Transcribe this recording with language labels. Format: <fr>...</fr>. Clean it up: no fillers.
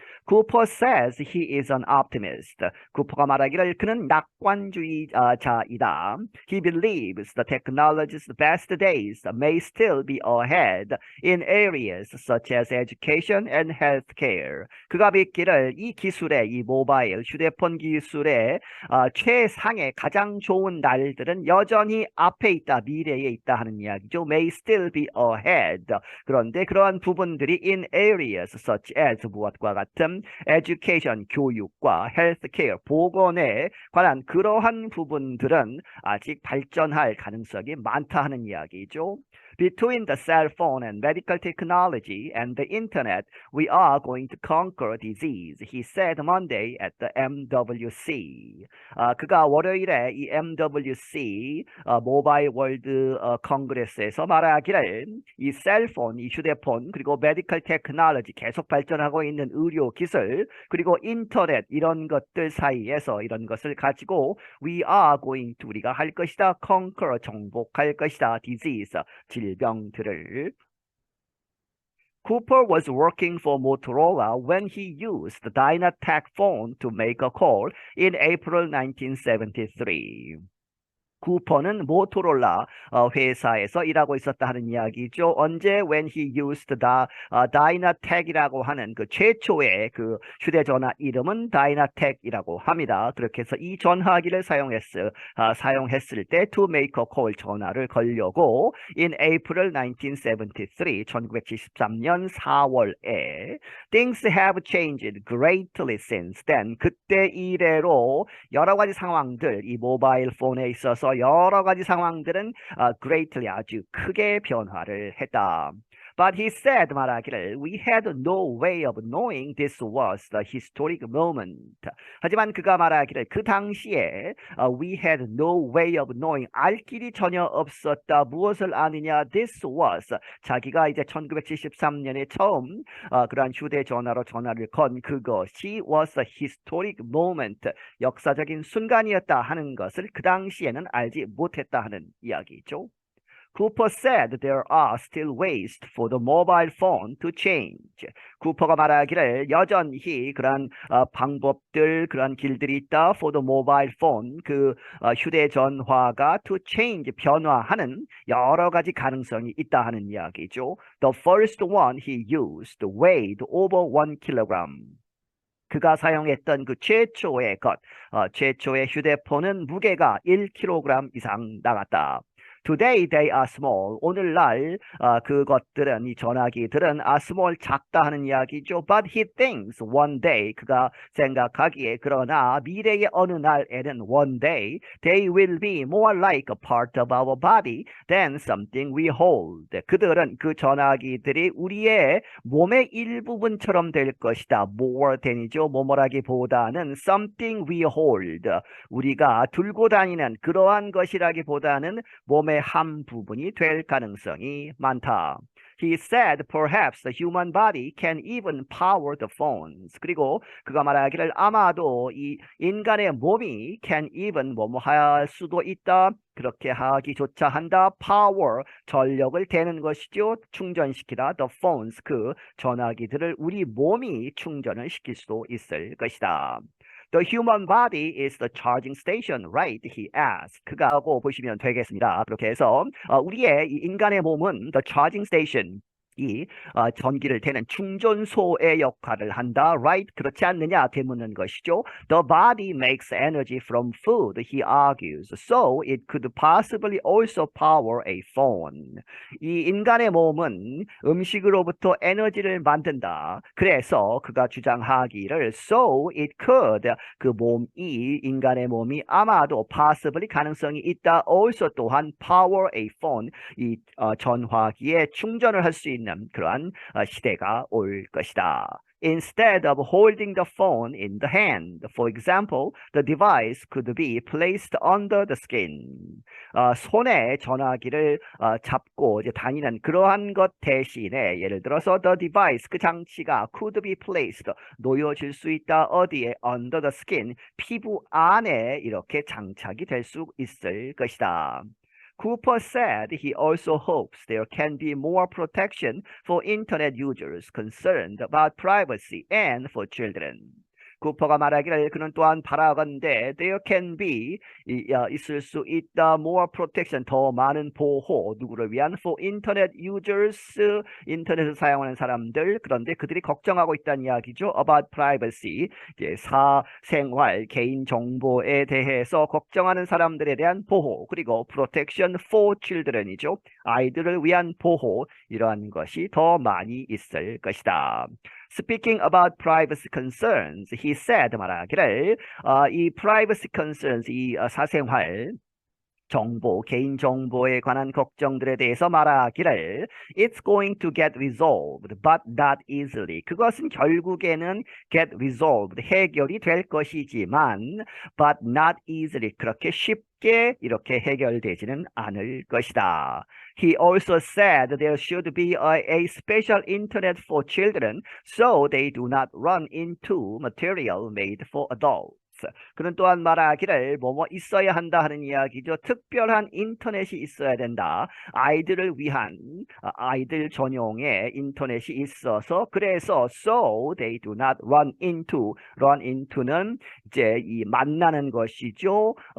<en>Cooper says he is an optimist.</en> <ko>쿠퍼가 말하기를 그는 낙관주의자이다.</ko> <en>He believes the technology's best days may still be ahead in areas such as education and healthcare.</en> <ko>그가 믿기를 이 기술의, 이 모바일 휴대폰 기술의 최상의 가장 좋은 날들은 여전히 앞에 있다, 미래에 있다 하는 이야기죠.</ko> <en>May still be ahead.</en> <ko>그런데 그러한 부분들이</ko> <en>in areas such as</en> <ko>무엇과 같은 education, 교육과 healthcare, 보건에 관한 그러한 부분들은 아직 발전할 가능성이 많다 하는 이야기죠.</ko> <en>Between the cell phone and medical technology and the internet, we are going to conquer disease, he said Monday at the MWC.</en> <ko>그가 월요일에 이 MWC 모바일 월드 컨그레스에서 말하기를 이 셀폰, 이 휴대폰, 그리고 메디컬 테크놀로지 계속 발전하고 있는 의료 기술, 그리고 인터넷 이런 것들 사이에서 이런 것을 가지고</ko> <en>we are going to</en> <ko>우리가 할 것이다, conquer 정복할 것이다, disease 질병들을.</ko> <en>Cooper was working for Motorola when he used the Dynatec phone to make a call in April 1973.</en> <ko>쿠퍼는 모토로라 회사에서 일하고 있었다 하는 이야기죠. 언제?</ko> <en>When he used the</en> <ko>Dynatec이라고 하는 그 최초의 그 휴대전화 이름은 Dynatec이라고 합니다. 그렇게 해서 이 전화기를 사용했을 때</ko> <en>to make a call</en> <ko>전화를 걸려고</ko> <en>in April 1973,</en> <ko>1973년 4월에</ko> <en>things have changed greatly since then.</en> <ko>그때 이래로 여러 가지 상황들, 이 모바일 폰에 있어서 여러 가지 상황들은 greatly 아주 크게 변화를 했다.</ko> <en>But he said</en> <ko>말하기를</ko> <en>we had no way of knowing this was the historic moment.</en> <ko>하지만 그가 말하기를 그 당시에</ko> <en>we had no way of knowing</en> <ko>알 길이 전혀 없었다. 무엇을 아느냐?</ko> <en>This was</en> <ko>자기가 이제 1973년에 처음 그러한 휴대전화로 전화를 건 그것이</ko> <en>was a historic moment.</en> <ko>역사적인 순간이었다 하는 것을 그 당시에는 알지 못했다 하는 이야기죠.</ko> <en>Cooper said there are still ways for the mobile phone to change.</en> <ko>쿠퍼가 말하기를 여전히 그런 방법들, 그런 길들이 있다.</ko> <en>For the mobile phone,</en> <ko>그 휴대전화가</ko> <en>to change,</en> <ko>변화하는 여러 가지 가능성이 있다 하는 이야기죠.</ko> <en>The first one he used weighed over 1 kilogram.</en> <ko>그가 사용했던 그 최초의 최초의 휴대폰은 무게가 1kg 이상 나갔다.</ko> <en>Today they are small.</en> <ko>오늘날 그것들은, 이 전화기들은</ko> <en>are small,</en> <ko>작다 하는 이야기죠.</ko> <en>But he thinks one day,</en> <ko>그가 생각하기에 그러나 미래의 어느 날에는</ko> <en>one day they will be more like a part of our body than something we hold.</en> <ko>그들은 그 전화기들이 우리의 몸의 일부분처럼 될 것이다.</ko> <en>more than</en> <ko>이죠. 뭐뭐라기보다는</ko> <en>something we hold.</en> <ko>우리가 들고 다니는 그러한 것이라기보다는 몸의 한 부분이 될 가능성이 많다.</ko> <en>He said perhaps the human body can even power the phones.</en> <ko>그리고 그가 말하기를 아마도 이 인간의 몸이</ko> <en>can even</en> <ko>뭐뭐 할 수도 있다. 그렇게 하기조차 한다. power, 전력을 대는 것이죠. 충전시키다.</ko> <en>the phones,</en> <ko>그 전화기들을 우리 몸이 충전을 시킬 수도 있을 것이다.</ko> <en>The human body is the charging station, right? He asked.</en> <ko>그가 하고 보시면 되겠습니다. 그렇게 해서 우리의 이 인간의 몸은</ko> <en>the charging station,</en> <ko>이 전기를 대는 충전소의 역할을 한다.</ko> <en>Right?</en> <ko>그렇지 않느냐? 되묻는 것이죠.</ko> <en>The body makes energy from food, he argues. So it could possibly also power a phone.</en> <ko>이 인간의 몸은 음식으로부터 에너지를 만든다. 그래서 그가 주장하기를</ko> <en>so it could</en> <ko>그 몸이 인간의 몸이 아마도 possibly 가능성이 있다. also 또한</ko> <en>power a phone</en> <ko>이 전화기에 충전을 할 수 있는 그러한 시대가 올 것이다.</ko> <en>Instead of holding the phone in the hand, for example, the device could be placed under the skin.</en> <ko>손에 전화기를 잡고 이제 다니는 그러한 것 대신에 예를 들어서</ko> <en>the device</en> <ko>그 장치가</ko> <en>could be placed</en> <ko>놓여질 수 있다. 어디에?</ko> <en>Under the skin</en> <ko>피부 안에 이렇게 장착이 될 수 있을 것이다.</ko> <en>Cooper said he also hopes there can be more protection for Internet users concerned about privacy and for children.</en> <ko>쿠퍼가 말하기를 그는 또한 바라건대</ko> <en>there can be</en> <ko>있을 수 있다</ko> <en>more protection</en> <ko>더 많은 보호 누구를 위한</ko> <en>for internet users</en> <ko>인터넷을 사용하는 사람들 그런데 그들이 걱정하고 있다는 이야기죠</ko> <en>about privacy</en> <ko>이제 사생활 개인 정보에 대해서 걱정하는 사람들에 대한 보호 그리고</ko> <en>protection for children</en> <ko>이죠 아이들을 위한 보호 이러한 것이 더 많이 있을 것이다.</ko> <en>Speaking about privacy concerns, he said</en> <ko>말하기를 이 privacy concerns, 이 사생활 정보, 개인 정보에 관한 걱정들에 대해서 말하기를</ko> <en>It's going to get resolved, but not easily.</en> <ko>그것은 결국에는</ko> <en>get resolved,</en> <ko>해결이 될 것이지만</ko> <en>but not easily,</en> <ko>그렇게 쉽게 이렇게 해결되지는 않을 것이다.</ko> <en>He also said there should be a special internet for children so they do not run into material made for adults.</en> <ko>그는 또한 말하기를 뭐뭐 있어야 한다 하는 이야기죠. 특별한 인터넷이 있어야 된다. 아이들을 위한 아이들 전용의 인터넷이 있어서 그래서</ko> <en>so they do not run into</en> <ko>는 이제 이 만나는 것이죠.</ko>